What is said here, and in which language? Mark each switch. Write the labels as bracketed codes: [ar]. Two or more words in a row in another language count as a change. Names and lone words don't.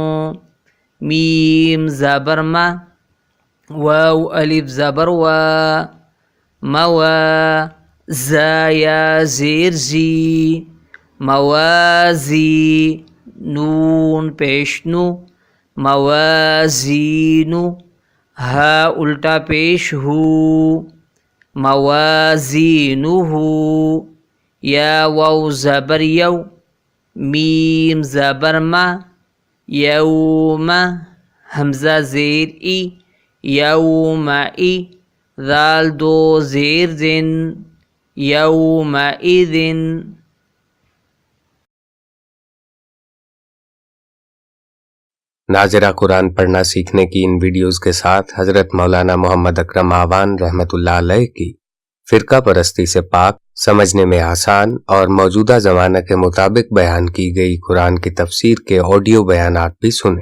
[ur] میم زبر ما واو الف زبر وا موا زا یا زیر زی موازی نون پیش نو موازینو ہا الٹا پیش ہو موازینہ یا واو زبر یو میم زبر ما یوم حمزہ زیر ای یوم ای ذال دو زیر زن یوم اذن ناظرہ قرآن پڑھنا سیکھنے کی ان ویڈیوز کے ساتھ حضرت مولانا محمد اکرم آوان رحمۃ اللہ علیہ کی فرقہ پرستی سے پاک، سمجھنے میں آسان اور موجودہ زمانہ کے مطابق بیان کی گئی قرآن کی تفسیر کے آڈیو بیانات بھی سنیں۔